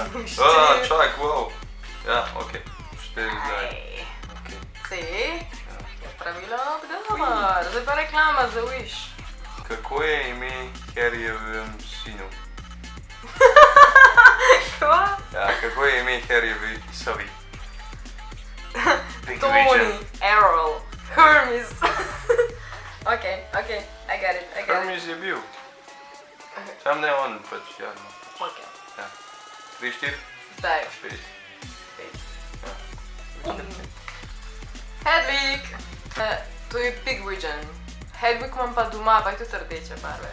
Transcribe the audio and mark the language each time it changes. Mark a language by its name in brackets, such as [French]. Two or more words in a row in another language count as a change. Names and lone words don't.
[Slovenian] Čak, wow. Ja, okej, 4 zdaj. C je pravilen odgovor, zdaj pa reklama za Wish. Kako je ime Harryjevem sinu? Kva? Ja, kako je ime Harryjevi sovi? Tony, Errol, Hermes. [English] Okej, I get it. [Slovenian] Hermes je bil. Sam ne on, pač javno. Okej. Ja. 3, 4? Zdaj. 5. Hedwig! To je Pigwidgeon. Hedwig imam pa doma, pa je tudi rdeče barve.